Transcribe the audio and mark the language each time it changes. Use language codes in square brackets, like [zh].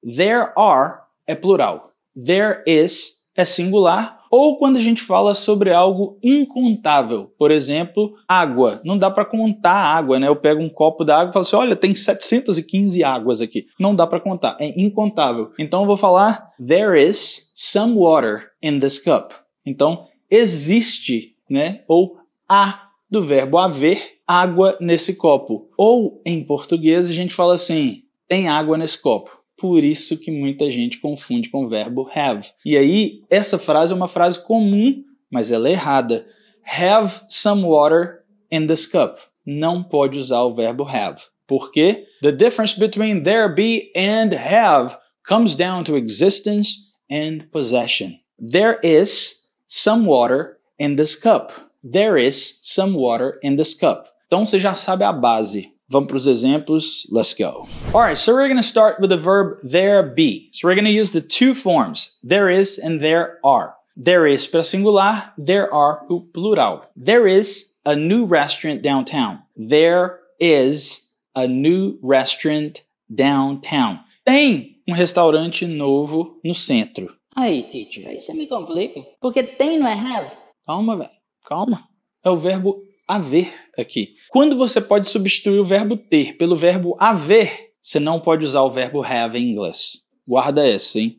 [pt] There are é plural. There is é singular. Ou quando a gente fala sobre algo incontável, por exemplo, água. Não dá para contar água, né? Eu pego um copo d'água e falo assim, olha, tem 715 águas aqui. Não dá para contar, é incontável. Então eu vou falar, [en] there is some water in this cup. [pt] Então, existe, né? Ou há, do verbo haver, água nesse copo. Ou, em português, a gente fala assim, tem água nesse copo. Por isso que muita gente confunde com o verbo have. E aí, essa frase é uma frase comum, mas ela é errada. [en] Have some water in this cup. [pt] Não pode usar o verbo have. Por quê? [en] The difference between there be and have comes down to existence and possession. There is some water in this cup. There is some water in this cup. [pt] Então você já sabe a base. Vamos para os exemplos. [en] Let's go. Alright, so we're going to start with the verb there be. So we're going to use the two forms, there is and there are. There is para singular, there are para plural. There is a new restaurant downtown. There is a new restaurant downtown. [pt] Tem um restaurante novo no centro. Aí, teacher, aí você me complica. Porque tem não é have? Calma, velho. Calma. É o verbo haver aqui. Quando você pode substituir o verbo ter pelo verbo haver, você não pode usar o verbo have em inglês. Guarda essa, hein?